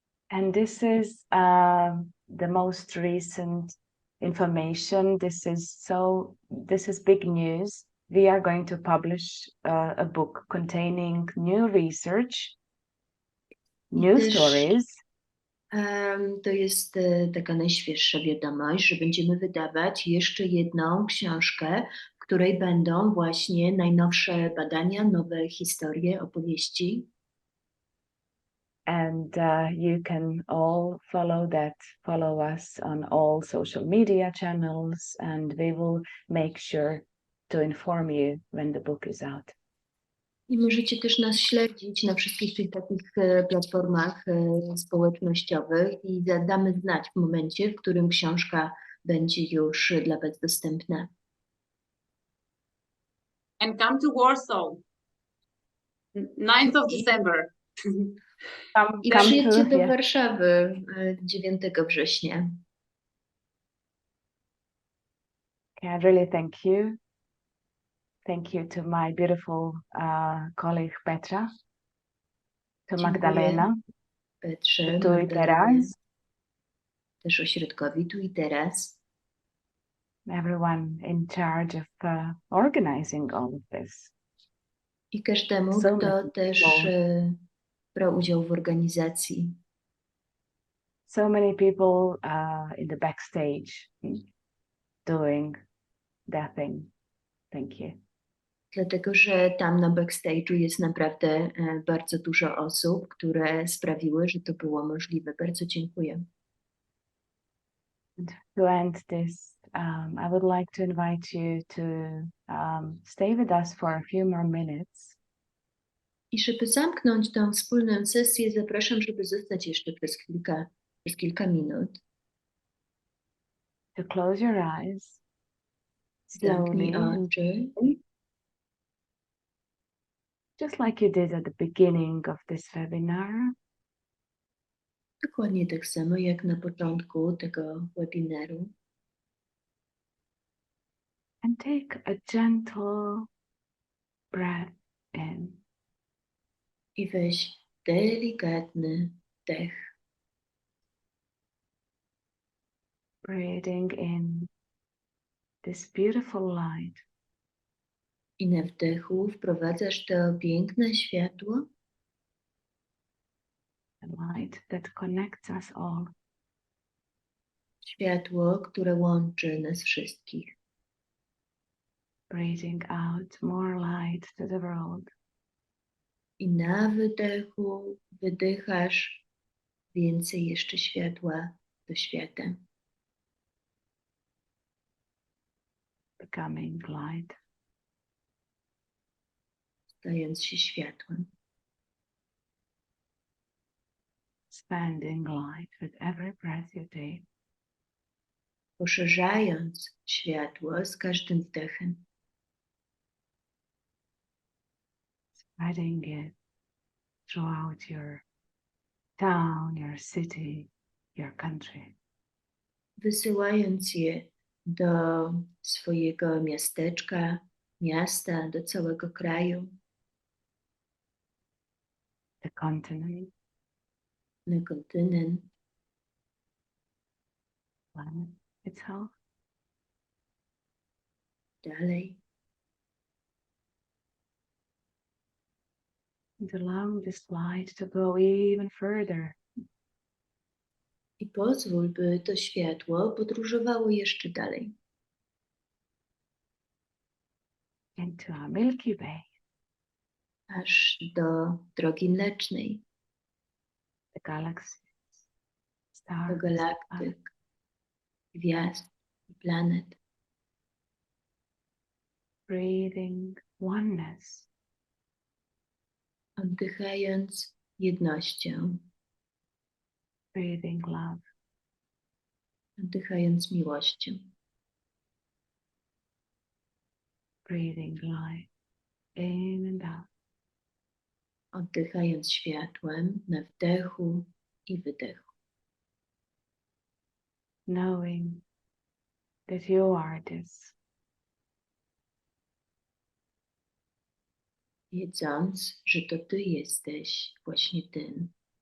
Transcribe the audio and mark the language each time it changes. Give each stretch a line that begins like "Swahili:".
English: And this is the most recent information. This is big news. We are going to publish a book containing new research, new stories.
Polish: To jest taka najświeższa wiadomość, że będziemy wydawać jeszcze jedną książkę, w której będą właśnie najnowsze badania, nowe historie, opowieści.
English: And you can all follow us on all social media channels, and we will make sure to inform you when the book is out.
Polish: I możecie też nas śledzić na wszystkich tych takich platformach społecznościowych i damy znać w momencie, w którym książka będzie już dla Was dostępna.
English: And come to Warsaw, 9th of December.
Polish: I przyjedźcie do Warszawy 9 września.
English: I really thank you. Thank you to my beautiful colleague Petra, to Magdalena,
Polish: Petrze, tu i teraz, też ośrodkowi Tu i Teraz.
English: everyone in charge of organizing all of this.
Polish: I każdemu, kto też brał udział w organizacji.
English: So many people in the backstage doing their thing. Thank you.
Polish: Dlatego, że tam na backstage'u jest naprawdę bardzo dużo osób, które sprawiły, że to było możliwe. Bardzo dziękuję.
English: And to end this, I would like to invite you to stay with us for a few more minutes.
Polish: I żeby zamknąć tą wspólną sesję, zapraszam, żeby zostać jeszcze przez kilka minut.
English: To close your eyes
Polish: Zamknij
English: slowly,
Polish: oczy,
English: just like you did at the beginning of this webinar.
Polish: dokładnie tak samo jak na początku tego webinaru.
English: And take a gentle breath in.
Polish: I weź delikatny wdech.
English: Breathing in this beautiful light.
Polish: I na wdechu wprowadzasz to piękne światło,
English: The light that connects us all.
Polish: światło, które łączy nas wszystkich.
English: Breathing out more light to the world.
Polish: I na wydechu wydychasz więcej jeszcze światła do świata.
English: Becoming light.
Polish: Stając się światłem.
English: Expanding light with every breath you take.
Polish: Poszerzając światło z każdym wdechem.
English: Spreading it throughout your town, your city, your country.
Polish: Wysyłając je do swojego miasteczka, miasta, do całego kraju,
English: The continent,
Polish: na kontynent,
English: planet itself.
Polish: dalej.
English: And allow this light to go even further.
Polish: I pozwól, by to światło podróżowało jeszcze dalej.
English: Into a Milky Way.
Polish: aż do drogi mlecznej,
English: the galaxies,
Polish: do
English: stars,
Polish: galaktyk, gwiazd i planet.
English: breathing oneness,
Polish: Oddychając jednością,
English: breathing love,
Polish: oddychając miłością,
English: breathing light in and out,
Polish: oddychając światłem na wdechu i wydechu.
English: knowing that you are this,
Polish: Wiedząc, że to Ty jesteś właśnie tym